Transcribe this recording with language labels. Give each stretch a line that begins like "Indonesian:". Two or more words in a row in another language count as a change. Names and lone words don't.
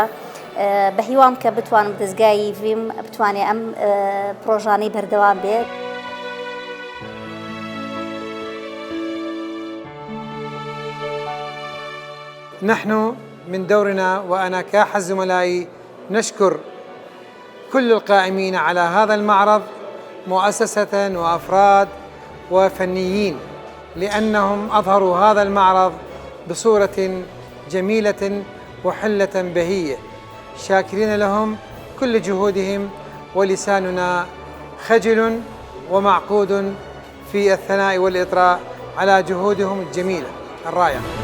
Central Kurdish: بە هیوام کە بتوانم دەستگای ڤیم بتوانێت ئەم پرۆژانەی بەردەوام بێت.
Arabic: نحن من دورنا وأنا كأحد زملائي نشكر كل القائمين على هذا المعرض مؤسسة وأفراد وفنيين، لأنهم أظهروا هذا المعرض بصورة جميلة وحلة بهية، شاكرين لهم كل جهودهم، ولساننا خجل ومعقود في الثناء والإطراء على جهودهم الجميلة الرائعة.